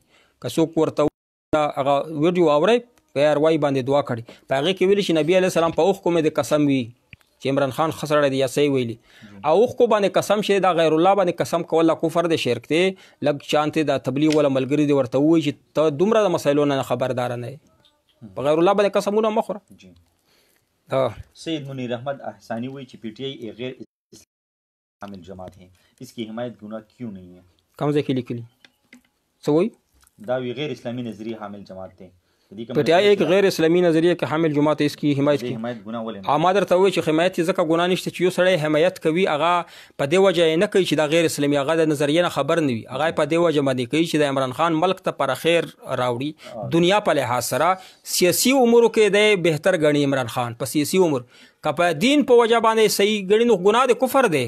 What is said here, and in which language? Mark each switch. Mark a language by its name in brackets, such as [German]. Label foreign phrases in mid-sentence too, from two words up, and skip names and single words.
[Pashto] که څوک ورته هغه ویډیو اورئ په اروايي باندې دعا کړي، په هغې کې ویلي چې نبي علیه السلام په اوښکو مې د قسم وي چې عمران خان ښه سړی دی یا صحیح ویلي. او اوښکو باندې قسم چې دا غیر الله باندې قسم کول کفر دی، شرک دی. لږ شانتې د تبلیغ ولا ملګري دی ورته ووایي چې ته دومره د مسایلو نه خبرداره نه یې، په غیر الله باندې قسمونه مه خوره. [Urdu] سید منیر احمد احسانی [Pashto] وایي چې [Urdu] پی ٹی آئی غیر حامل جماعت ہے، اس کی حمایت گناہ کیوں نہیں ہے؟ [Pashto] کم ځای کې لیکلي څه وایي؟ دا وی غیر اسلامی نظریه حامل جماعت دی. [Urdu] پی ٹی آئی ایک غیر اسلامی نظریه کې حامل جماعت اس کی حمایت کی [Pashto] ګناه ولې؟ ما درته وایي چې حمایت یې ځکه ګناه نشته چې یو سړی حمایت کوي هغه په دې وجه یې نه کوي چې دا غیر اسلامي، هغه د نظریې نه خبر نه وي، هغه په دې وجه باندې کوي چې د عمران خان ملک ته پر خیر راوړي. دنیا په لحاظ سره سیاسي امورو کې دی بهتر ګڼي عمران خان په سیاسي امور، که په دین په وجه باندې صحیح ګڼي نو ګناه د کفر دی.